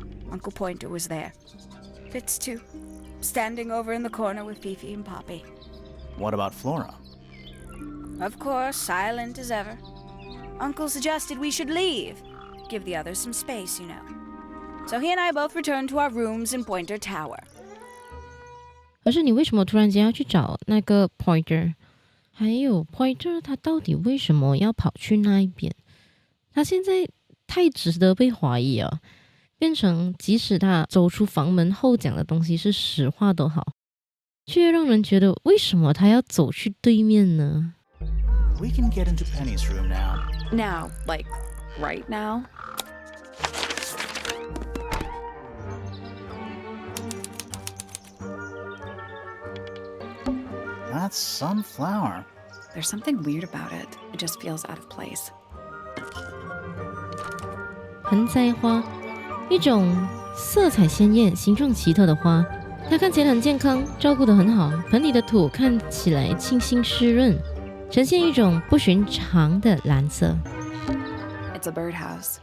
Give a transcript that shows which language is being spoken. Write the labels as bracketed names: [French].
[English] Uncle Pointer was there. Fitz, too, standing over in the corner with Fifi and Poppy. What about Flora? Of course, silent as ever. Uncle suggested we should leave. Give the others some space, you know. So he and I both returned to our rooms in Pointer Tower. [Chinese] 可是你为什么突然间要去找那个 Pointer？ 还有 Pointer 他到底为什么要跑去那一边？他现在太值得被怀疑了，变成即使他走出房门后讲的东西是实话都好，却让人觉得为什么他要走去对面呢？ [English] We can get into Penny's room now. Now, like, right now? That's sunflower. There's something weird about it. It just feels out of place. [Chinese] 盆栽花，一种色彩鲜艳、形状奇特的花，它看起来很健康，照顾得很好。盆里的土看起来清新湿润，呈现一种不寻常的蓝色。 [English] It's a birdhouse.